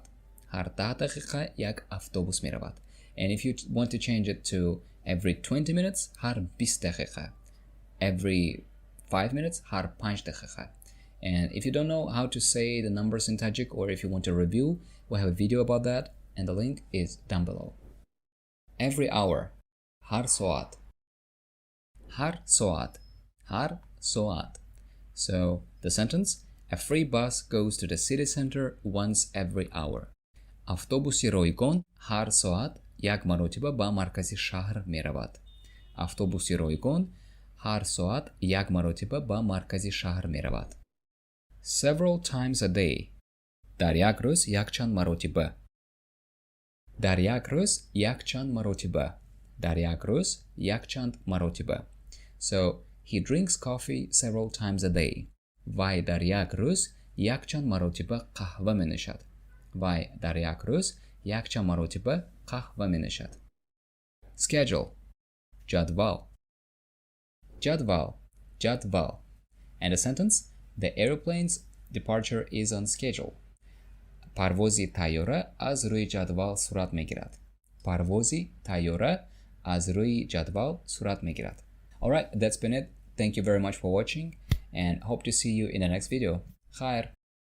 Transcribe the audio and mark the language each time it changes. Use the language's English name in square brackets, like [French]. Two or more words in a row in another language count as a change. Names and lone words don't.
[Tajik] Har 10 дақиқа як автобус меравад. [English] And if you want to change it to every 20 minutes, [Tajik] ҳар 20 дақиқа. [English] Every 5 minutes, [Tajik] ҳар 5 дақиқа. [English] And if you don't know how to say the numbers in Tajik or if you want a review, we have a video about that and the link is down below. Every hour, [Tajik] ҳар соат. Ҳар соат. Ҳар соат. [English] So the sentence, a free bus goes to the city center once every hour. [Tajik] Автобуси ройгон ҳар соат як маротиба ба маркази шаҳр меравад. Автобуси ройгон ҳар соат як маротиба ба маркази шаҳр меравад. Several times a day. Дар як рӯз якчанд маротиба. Дар як рӯз якчанд маротиба. Дар як рӯз якчанд маротиба. [English] So, he drinks coffee several times a day. [Tajik] Вай дар як рӯз якчанд маротиба қаҳва менӯшад. Вай дар як рӯз якчанд маротиба қаҳва менӯшад. Schedule, ҷадвал. Ҷадвал. [English] And the sentence, the aeroplane's departure is on schedule. [Tajik] Парвози тайёра аз рӯи ҷадвал сурат мегирад. Парвози тайёра аз рӯи ҷадвал сурат мегирад. [English] Alright, that's been it. Thank you very much for watching and hope to see you in the next video. [Tajik] Khair.